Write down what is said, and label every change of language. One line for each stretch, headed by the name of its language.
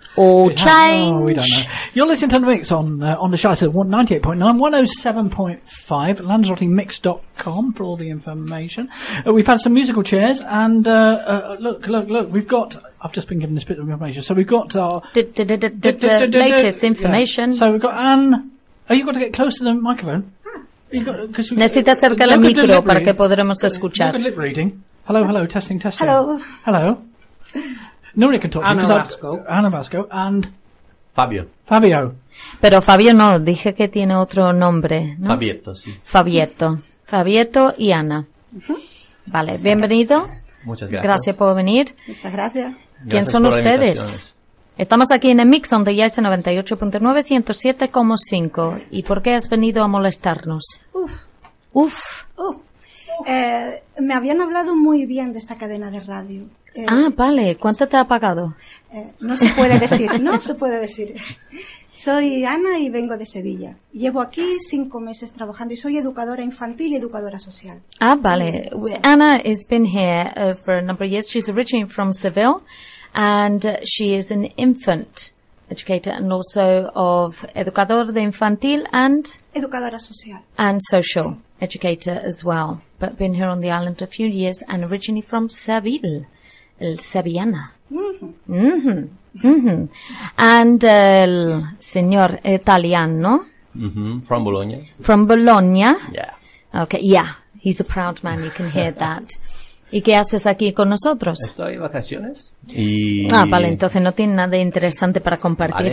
English: We don't know. You're listening to the mix on the Shite, 98.9, 107.5, LanzarotteMix.com for all the information. We've had some musical chairs, and look, we've got... I've just been given this bit of information. So we've got our... latest information. So we've got Anne... Oh, you've got to get close to the microphone.
Spanish: Necesita acercar el micro para que podremos escuchar.
English: Look at lip reading. Hello, hello, testing, testing. Hello. Hello. Nuria can talk to you. Ana Vasco and Fabio. Fabio.
Spanish: Pero Fabio no, dije que tiene otro nombre, ¿no? Fabietto, sí. Fabietto. Fabietto y Ana. Uh-huh. Vale, bienvenido. Muchas gracias. Gracias por venir. Muchas gracias. ¿Quién gracias son ustedes? Estamos aquí en el Mix on the Jazz 98.9, 107.5. ¿Y por qué has venido a molestarnos? Uf. Me habían hablado muy bien de esta cadena de radio. Vale. ¿Cuánto te ha pagado? No se puede decir. Soy Ana y vengo de Sevilla. Llevo aquí 5 meses trabajando y soy educadora infantil y educadora social. Vale.
English: Ana has been here for a number of years. She's originally from Seville and she is an infant educator and also of
Spanish: educador de infantil
English: and...
Spanish: Educadora social.
English: And social educator as well. But been here on the island a few years and originally from Seville.
Spanish: El Sevillana.
English: And
Spanish: el señor italiano.
English: From Bologna. From Bologna. Yeah. Okay, yeah. He's a proud man, you can hear that.
Spanish: ¿Y qué haces aquí con nosotros? Estoy de vacaciones. Vale, entonces no tiene nada interesante para compartir.